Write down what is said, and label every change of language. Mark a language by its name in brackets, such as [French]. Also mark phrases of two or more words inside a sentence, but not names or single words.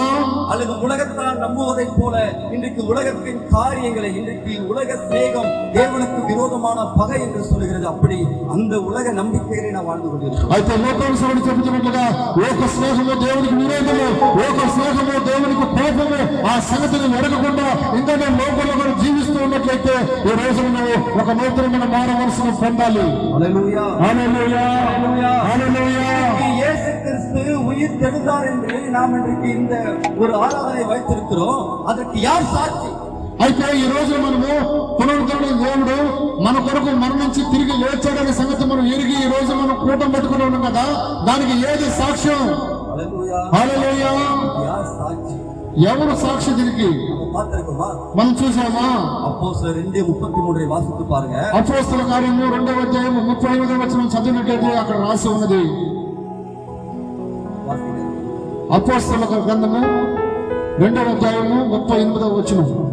[Tamil] அல்லது உலகத்தால் நம்புவதைப் போல இன்றைக்கு உலகத்தின் காரியங்களை, இன்றைக்கு உலக சிநேகம் தேவனுக்கு விரோதமான பகை என்று சொல்கிறது, அப்படி அந்த உலக நம்பிக்கையிலே நாம் வாழ்ந்து கொண்டிருக்கிறோம். [Telugu] అయితే లోకానుసారుడు చెబుతున్నట్లుగా లోక స్నేహము దేవునికి విరోధము, లోక స్నేహము దేవునికి కోపము, ఆ సంగతిని ఎరగకుండా ఇంకా నేను లోకంలో కూడా జీవిస్తూ ఉన్నట్లయితే ఈ రోజు నువ్వు ఒక నూతనమైన మానవ మనసును పొందాలి. హల్లెలూయా, హల్లెలూయా, హల్లెలూయా. [Tamil] இயேசு கிறிஸ்து உயிர் தெழுந்தார் என்று நாம் இன்றைக்கு இந்த ஒரு ஆராதனை வைத்திருக்கிறோம். அதற்கு யார் சாட்சி? [Telugu] అయితే ఈ రోజు మనము పునరుద్ధరణ దేవుడు మన కొరకు మరణించి తిరిగి లేచాడనే సంగతి మనం ఎరిగి ఈ రోజు మనం కూటం పెట్టుకుని ఉన్నాం కదా, దానికి ఏది సాక్ష్యం? హల్లెలూయా, హల్లెలూయా. [Tamil] யார் சாட்சி? [Telugu] ఎవరు సాక్షి దీనికి? [Tamil] பார்த்திருக்கோமா? [Telugu] మనం చూసామా? [Tamil] அப்போஸ்தலர் 2:33 వాసిస్తూ பாருங்க. [Telugu] అపోస్తల కార్యము 2వ అధ్యాయము 35వ వచనం చదివినట్లయితే అక్కడ రాసి ఉన్నది. అపోస్తల గ్రంథము 2వ అధ్యాయము 38వ వచనం.